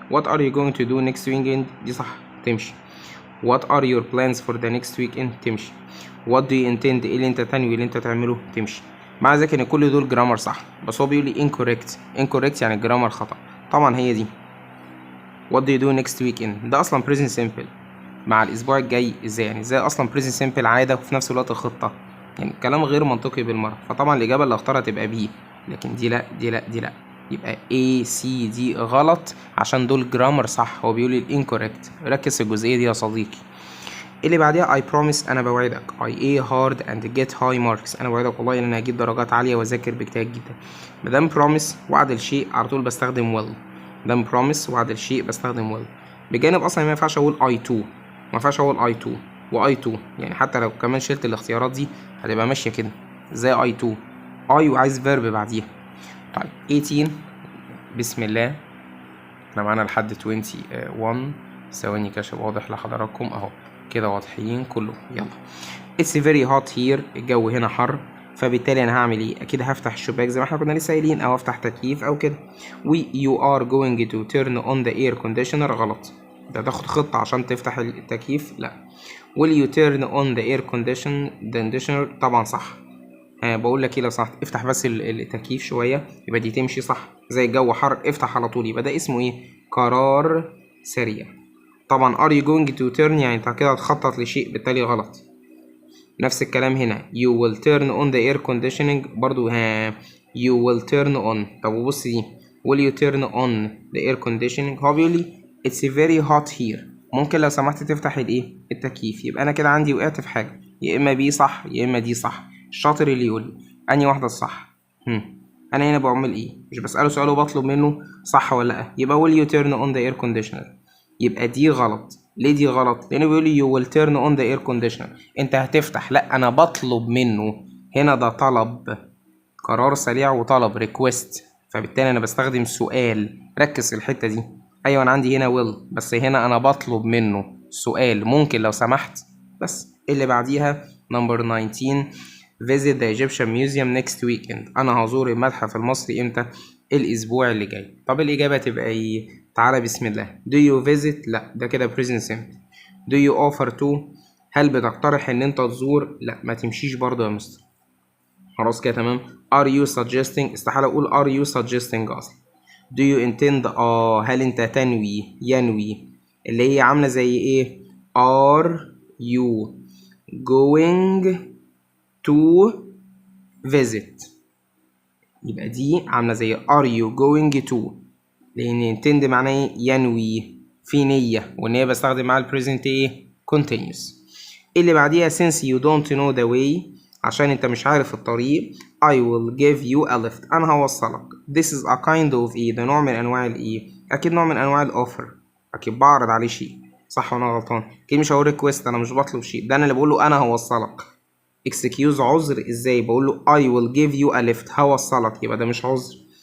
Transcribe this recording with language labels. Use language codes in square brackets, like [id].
[en] what are you going to do next weekend؟ [ar] دي صح تمشي. [en] what are your plans for the next weekend؟ [ar] تمشي. [en] what do you intend [ar] ايه اللي انت تنوي اللي انت تعمله. تمشي. مع ذلك ان كل دول جرامر صح، بس هو بيقول لي incorrect يعني الجرامر خطأ. طبعا هي دي [en] what do you do next weekend [ar] ده اصلا present simple مع الاسبوع الجاي. ازاي يعني؟ ازاي اصلا present simple عاده وفي نفس الوقت خطه؟ يعني كلام غير منطقي بالمره. فطبعا الاجابه اللي اختارها تبقى B، لكن دي لا دي لا دي لا، يبقى A C D غلط عشان دول جرامر صح. هو بيقول لي incorrect. ركز في الجزئيه دي يا صديقي. اللي بعديها [en] I promise [ar] أنا بوعدك. [en] I aim hard and get high marks. [ar] أنا بوعدك والله إن أنا هجيب درجات عالية وأذاكر باجتهاد جدا. مادام promise وعد الشيء على طول بستخدم will. مادام promise وعد الشيء بستخدم will. بجانب أصلا ما ينفعش أقول I too، ما ينفعش أقول I too و I too. يعني حتى لو كمان شلت الاختيارات دي هتبقى ماشية كده زي I too. I وعايز verb بعديها. طيب 18 بسم الله. احنا معانا لحد 21 ثواني كشف واضح لحضراتكم اهو كده واضحين كله. [en] يلا It's very hot here. [ar] الجو هنا حر، فبالتالي انا هعمل ايه؟ اكيد هفتح الشباك زي ما احنا كنا لسه قايلين، او افتح تكييف او كده. [en] you are going to turn on the air conditioner. [ar] غلط. ده تاخد خطة عشان تفتح التكييف. لا. [en] will you turn on the air conditioner؟ [ar] طبعا صح. بقول لك ايه لو سمحت افتح بس التكييف شويه، يبقى دي تمشي صح. زي الجو حر افتح على طول، يبقى ده اسمه ايه؟ قرار سريع. طبعا [en] are you going to turn [ar] يعني انت كده هتخطط لشيء، بالتالي غلط. نفس الكلام هنا [en] you will turn on the air conditioning [ar] برضو [en] you will turn on. [ar] طب وبص دي [en] will you turn on the air conditioning، [ar] هو بيقول لي [en] it's very hot here. [ar] ممكن لو سمحت تفتح الايه؟ التكييف. يبقى انا كده عندي وقعت في حاجه، يا اما بي صح يا اما دي صح. الشاطر اللي يقول لي انهي واحده الصح. انا هنا بعمل ايه؟ مش بساله سؤال وبطلب منه صح ولا لا. [en] يبقى will you turn on the air conditioner، [ar] يبقى دي غلط. ليه دي غلط؟ لانه بيقول لي [en] you will turn on the air conditioner، [ar] انت هتفتح. لا انا بطلب منه. هنا ده طلب، قرار سريع وطلب request، فبالتالي انا بستخدم سؤال. ركز في الحته دي. ايوه انا عندي هنا will، بس هنا انا بطلب منه سؤال ممكن لو سمحت. [en] بس اللي بعديها number 19 visit the Egyptian museum next weekend. [ar] انا هزور المتحف المصري امتى؟ الاسبوع اللي جاي. طب الاجابه تبقى ايه؟ تعالى بسم الله. [en] do you visit؟ [ar] لا ده كده [en] present simple. do you offer to؟ [ar] هل بتقترح ان انت تزور؟ لا ما تمشيش برضه يا مستر. خلاص كده تمام. [en] are you suggesting؟ [ar] استحاله اقول [en] are you suggesting اصلا. do you intend؟ [ar] هل انت تنوي، ينوي، اللي هي عامله زي ايه؟ [en] are you going to visit؟ [ar] يبقى دي عامله زي are you going to، لان intend معناه ايه؟ ينوي، في نيه، والنيه بستخدم مع البريزنت ايه؟ continuous. [en] اللي بعديها since you don't know the way، [ar] عشان انت مش عارف الطريق. [en] I will give you a lift، [ar] انا هوصلك. This is a kind of ايه؟ ده نوع من انواع الايه؟ اكيد نوع من انواع الاوفر، اكيد بعرض عليه شيء. صح ولا غلطان؟ اكيد مش هقول ريكويست، انا مش بطلب شيء، ده انا اللي بقول له انا هوصلك. excuse عذر، ازاي؟ بقول له [en] I will give you a lift، [ar] هوصلك، يبقى ده مش عذر.